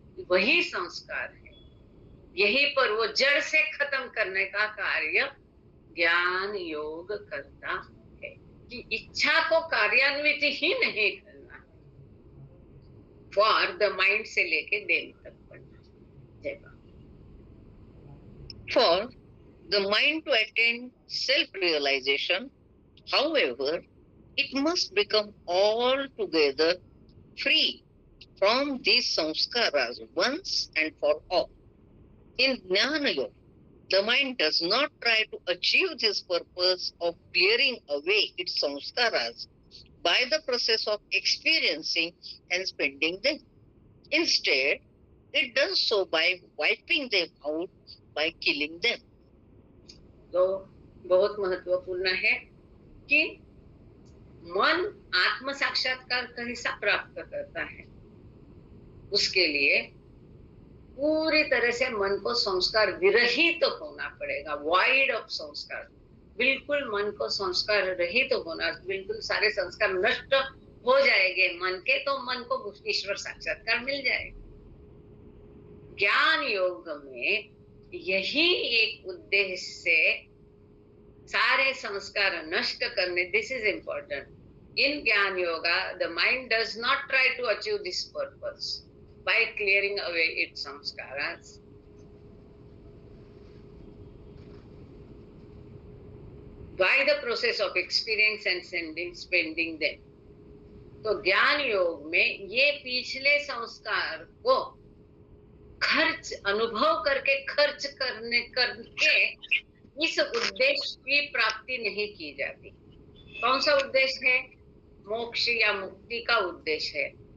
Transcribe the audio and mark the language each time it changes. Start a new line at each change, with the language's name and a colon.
Hindi: वही संस्कार है, यही पर वो जड़ से खत्म करने का कार्य ज्ञान योग करता है कि इच्छा को कार्यान्वित ही नहीं करना है,
English: for the mind
Hindi: से लेके देह तक पढ़ना। जय बाबा।
English: For the mind to attain self-realization, however, it must become altogether free from these samskaras once and for all. In Jnana Yoga, the mind does not try to achieve this purpose of clearing away its samskaras by the process of experiencing and spending them. Instead, it does so by wiping them out, by killing them.
Hindi: तो बहुत महत्वपूर्ण है कि मन आत्म साक्षात्कार कैसा प्राप्त करता है, उसके लिए पूरी तरह से मन को संस्कार विरहित तो होना पड़ेगा,
English: Void of संस्कार।
Hindi: बिल्कुल मन को संस्कार रहित तो होना, बिल्कुल सारे संस्कार नष्ट हो जाएंगे मन के, तो मन को ईश्वर साक्षात्कार मिल जाएगा। ज्ञान योग में यही एक उद्देश्य से सारे संस्कार नष्ट करने,
English: This is important.
Hindi: इन ज्ञान yoga the mind does not try to achieve this purpose
English: by clearing away its samskaras. By the process of experience and spending them.
Hindi: तो ज्ञान योग में ये पिछले संस्कार को खर्च अनुभव करके खर्च करके इस उद्देश्य की प्राप्ति नहीं की जाती। कौन सा उद्देश्य है? मोक्ष या मुक्ति का उद्देश्य है।